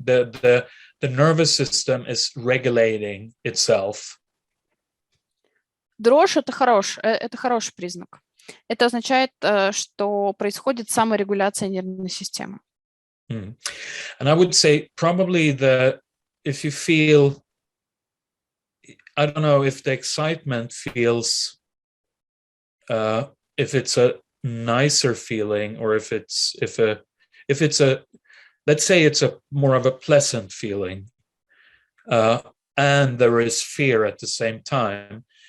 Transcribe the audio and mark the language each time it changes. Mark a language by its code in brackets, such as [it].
[en] The nervous system is regulating itself. [ru] Дрожь это хороший признак. Это означает, что происходит саморегуляция нервной системы. [en] And I would say probably if you feel, I don't know if the excitement feels, if it's a nicer feeling, or if it's a, let's say it's a more of a pleasant feeling, and there is fear at the same time.